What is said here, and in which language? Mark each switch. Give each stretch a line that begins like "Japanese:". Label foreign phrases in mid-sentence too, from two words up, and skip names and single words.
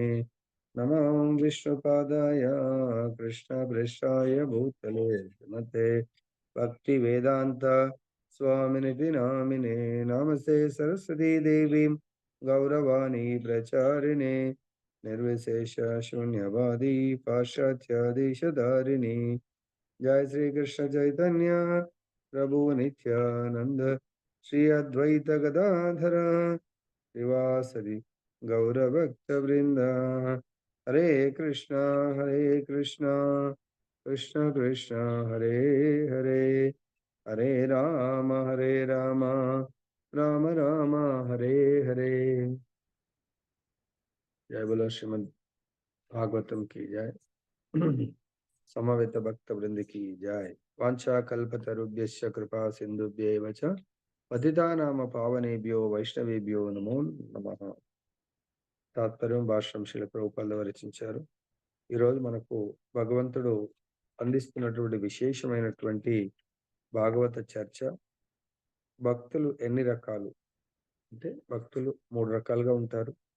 Sanskrit: నమో విష్ణుపాదాయ కృష్ణప్రేష్ఠాయ భూతలే శ్రీమతే భక్తి వేదాంత స్వామినితి నామినే. నమస్తే సరస్వతీ దేవీం గౌరవాణి ప్రచారిణే నిర్విశేష శూన్యవాది పాశ్చాత్య దేశధారిణి. जय श्री कृष्ण चैतन्य प्रभु नित्यानंद श्री अद्वैत गदाधर श्रीवासदि गौरभक्त वृंद. हरे कृष्णा कृष्ण कृष्ण हरे हरे हरे राम राम राम हरे हरे.
Hindi: जय बोलो श्रीमद् भागवतम की जय. समवेत भक्त वृंद की जय.
Sanskrit: वांछा कल्पतरुभ्यश्च कृपा सिंधुभ्यैव च पतितानाम पावनेभ्यो వైష్ణవేభ్యో నమో నమః.
Telugu: తాత్పర్యం భాష్యం శ్రీల ప్రభుపాదులు రచించారు. ఈరోజు మనకు భగవంతుడు అందిస్తున్నటువంటి విశేషమైనటువంటి భాగవత చర్చ. భక్తులు ఎన్ని రకాలు అంటే భక్తులు 3 రకాలుగా ఉంటారు.